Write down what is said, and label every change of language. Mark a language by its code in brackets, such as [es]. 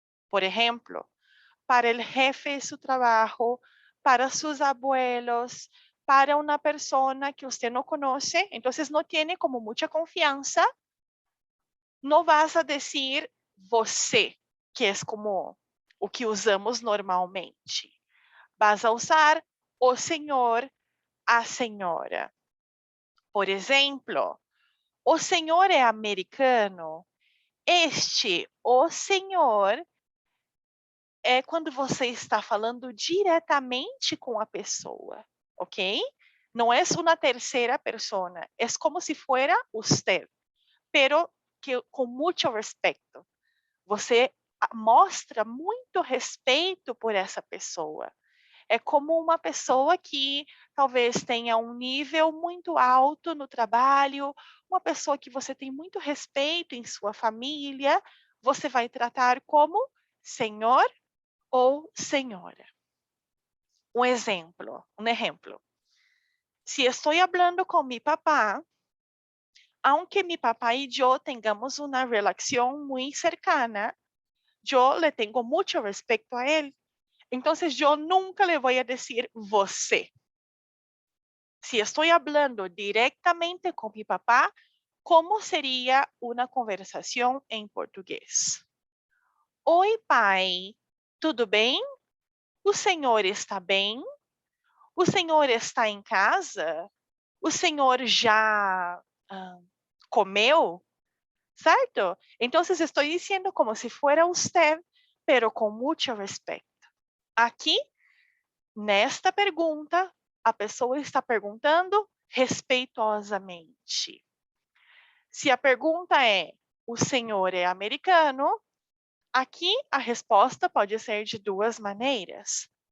[es] Por ejemplo, para el jefe de su trabajo, para sus abuelos, para una persona que usted no conoce, entonces no tiene como mucha confianza, no vas a decir você, [pt] que é como o que usamos normalmente. [es] Vas a usar [pt] o senhor, a senhora. Por exemplo, o senhor é americano? Este, o senhor, é quando você está falando diretamente com a pessoa, ok? Não é uma terceira persona, é [es] como se fuera usted, pero que [pt] com muito respeito. Você mostra muito respeito por essa pessoa. É como uma pessoa que talvez tenha um nível muito alto no trabalho, uma pessoa que você tem muito respeito em sua família, você vai tratar como senhor ou senhora. Um exemplo. [es] Si estoy hablando con mi papá, aunque mi papá y yo tengamos una relación muy cercana, yo le tengo mucho respeto a él. Entonces yo nunca le voy a decir você. Si estoy hablando directamente con mi papá, ¿cómo sería una conversación en portugués? [pt] Oi, pai, tudo bem? O senhor está bem? O senhor está em casa? O senhor já comeu? ¿Certo? [es] Entonces estoy diciendo como si fuera usted, pero con mucho respeto. [pt] Aqui, nesta pergunta, a pessoa está perguntando respeitosamente. Se a pergunta é: o senhor é americano? Aqui a resposta pode ser de duas maneiras.